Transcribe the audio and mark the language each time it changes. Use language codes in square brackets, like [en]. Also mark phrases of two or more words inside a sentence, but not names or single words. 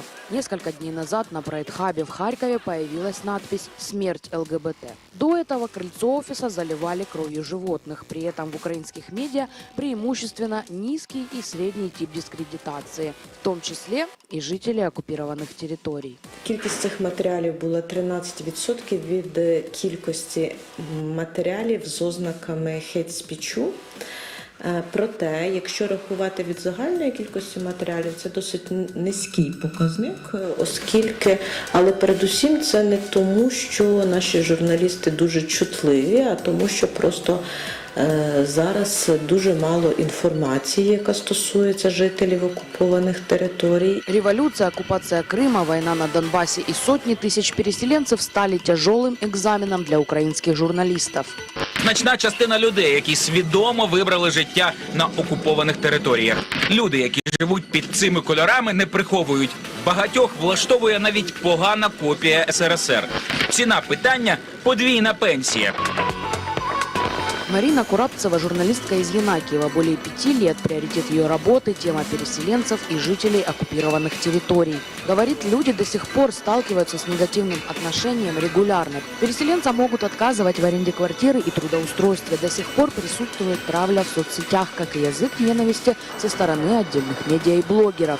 [ru] Несколько дней назад на Прайд-хабе в Харькове появилась надпись «Смерть ЛГБТ». До этого крыльцо офиса заливали кровью животных. При этом в украинских медиа преимущественно низкий и средний тип дискредитации, в том числе и жителей оккупированных территорий. [uk] Кількість цих матеріалів була 13% від кількості матеріалів з ознаками хейт-спічу. Проте, якщо рахувати від загальної кількості матеріалів, це досить низький показник, оскільки, але передусім це не тому, що наші журналісти дуже чутливі, а тому, що просто зараз дуже мало інформації, яка стосується жителів окупованих територій. [ru] Революция, оккупация Крыма, война на Донбассе и сотни тысяч переселенцев стали тяжелым экзаменом для украинских журналистов. [uk] Значна частина людей, які свідомо вибрали життя на окупованих територіях. Люди, які живуть під цими кольорами, не приховують. Багатьох влаштовує навіть погана копія СРСР. Ціна питання – подвійна пенсія. Марина Курабцева – [ru] журналистка из Янакиева. Более 5 лет приоритет ее работы – тема переселенцев и жителей оккупированных территорий. Говорит, люди до сих пор сталкиваются с негативным отношением регулярно. Переселенцам могут отказывать в аренде квартиры и трудоустройстве. До сих пор присутствует травля в соцсетях, как и язык ненависти со стороны отдельных медиа и блогеров.